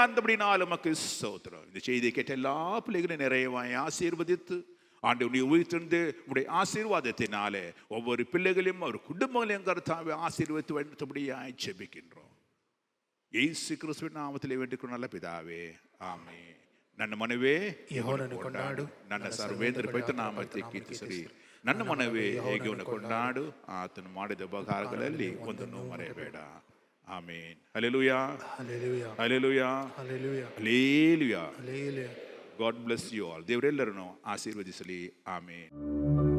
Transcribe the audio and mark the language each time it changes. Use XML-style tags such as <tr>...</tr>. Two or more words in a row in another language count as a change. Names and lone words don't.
<ta>அந்தபடினால் உமக்கு ஸ்தோத்திரம். இந்த செய்தியை கேட்ட எல்லா பிள்ளைகளையும் நிறைவாய் ஆசீர்வதித்து ஆண்டவருடைய உயிர்த்தெழுந்து உடைய ஆசீர்வாதத்தினாலே ஒவ்வொரு பிள்ளைகளையும் அவர் குடும்பங்களையும் கர்த்தாவே ஆசீர்வதித்து வைத்தபடியாய் ஜெபிக்கின்றோம். இயேசு கிறிஸ்துவின் நாமத்திலே வேண்டிக் நல்ல பிதாவே, ஆமென்.</ta> <kn>ನನ್ನ ಮನವೇ ಯೆಹೋವನನ್ನು ಕೊಂಡಾಡು, ನನ್ನ ಸರ್ವೇಂದ್ರ ಪವಿತ್ರ ನಾಮಕ್ಕೆ ಕೀರ್ತಿಸಲಿ. ನನ್ನ ಮನವೇ ಯೆಹೋವನನ್ನು ಕೊಂಡಾಡು, ಆತನು ಮಾಡಿದ ಉಪಕಾರಗಳಲ್ಲಿ ಒಂದನ್ನು ಮರೆಯಬೇಡ. ಆಮೆನ್. ಹಲ್ಲೆಲೂಯಾ, ಹಲ್ಲೆಲೂಯಾ, ಹಲ್ಲೆಲೂಯಾ, ಹಲ್ಲೆಲೂಯಾ, ಹಲ್ಲೆಲೂಯಾ.</kn> <en>God bless you all.</en> <kn>ದೇವರೆಲ್ಲರನ್ನು ಆಶೀರ್ವದಿಸಲಿ. ಆಮೆನ್.</kn>